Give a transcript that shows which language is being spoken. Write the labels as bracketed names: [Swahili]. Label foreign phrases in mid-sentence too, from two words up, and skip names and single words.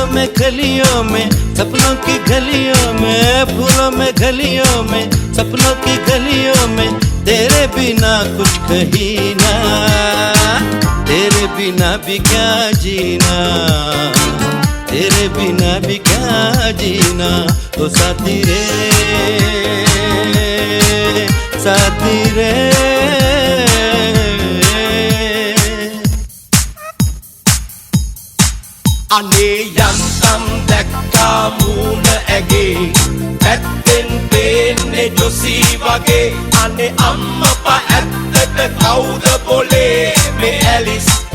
[Hindi] में गलियों में सपनों की गलियों में फूलों में गलियों में सपनों की गलियों में तेरे बिना कुछ कहीं ना तेरे बिना भी क्या जीना तेरे बिना भी क्या जीना ओ साथी रे साथी रे [Sinhala] අනේ යන්තම් දැක්කා මූණ ඇගේ පැත්තෙන් පේන්නේ ජොසි වගේ අනේ අම්මපා ඇත්තට කවුද බොලේ මේ ඇලිස්